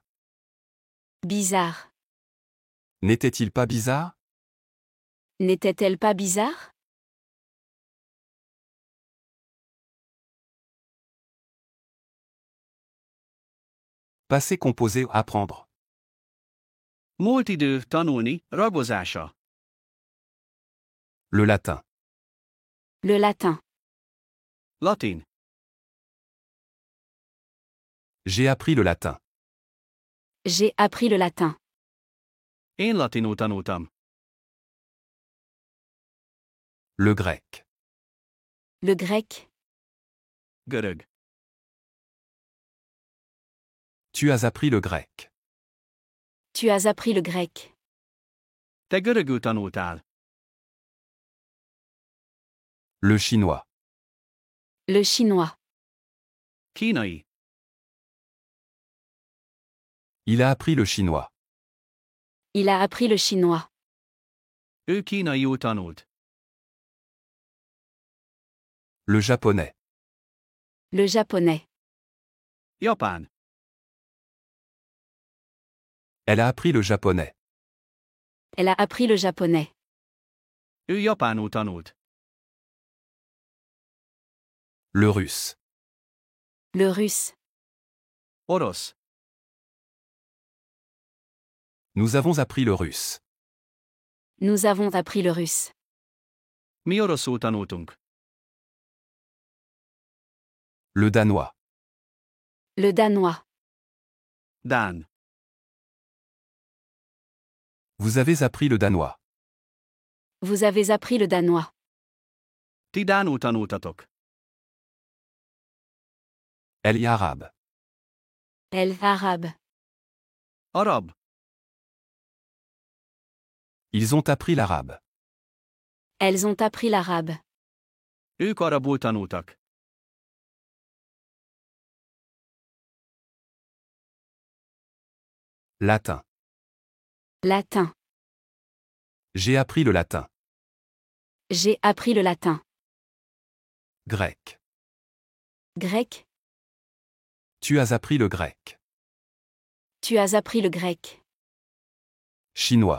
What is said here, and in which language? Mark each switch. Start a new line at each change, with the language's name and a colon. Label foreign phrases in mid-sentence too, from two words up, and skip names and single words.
French: Bizarre. N'était-il pas bizarre? N'était-elle pas bizarre? Passé composé apprendre.
Hungarian: Múlt idő, tanulni, ragozása.
French: Le latin. Le latin.
Hungarian: Latin.
French: J'ai appris le latin. J'ai appris le latin.
Hungarian: Én latinul tanultam.
French: Le grec. Le grec.
Hungarian: Görög.
French: Tu as appris le grec. Tu as appris le grec.
Hungarian: Te görögül tanultál.
French: Le chinois. Le chinois.
Hungarian: Kínai.
French: Il a appris le chinois. Il a appris le chinois.
Hungarian: Ő kínaiul tanult.
French: Le japonais. Le japonais.
Hungarian: Japán.
French: Elle a appris le japonais. Elle a appris le japonais.
Hungarian: Ő japánul tanult.
French: Le russe. Le russe.
Hungarian: Orosz.
French: Nous avons appris le russe. Nous avons appris le russe.
Hungarian: Mi oroszul tanultunk.
French: Le danois. Le danois.
Hungarian: Dán.
French: Vous avez appris le danois. Vous avez appris le danois.
Hungarian: Ti dánul tanultatok.
French: Elle est arabe. Elle arabe.
Hungarian: Arab.
French: Ils ont appris l'arabe. Elles ont appris l'arabe.
Hungarian: Ők arabul tanultak.
French: Latin. Latin. J'ai appris le latin. J'ai appris le latin. Grec. Grec. Tu as appris le grec. Tu as appris le grec. Chinois.